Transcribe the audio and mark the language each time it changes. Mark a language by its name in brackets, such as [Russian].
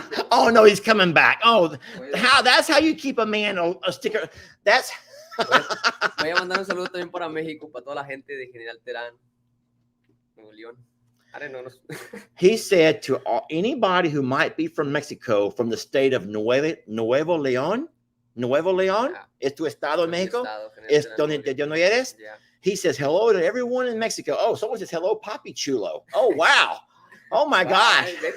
[English] Oh no, he's coming back. Oh, that's how you keep a man a sticker. That's [Spanish] Voy a mandar un saludo también para México, para toda la gente de General Terán, Nuevo León. [English] I don't know. He said to anybody who might be from Mexico, from the state of Nuevo León, yeah. [Spanish] Es tu estado en Mexico? Es donde no eres? [English] Yeah. He says hello to everyone in Mexico. Oh, someone says hello, Papi Chulo. Oh, wow. Oh, my gosh.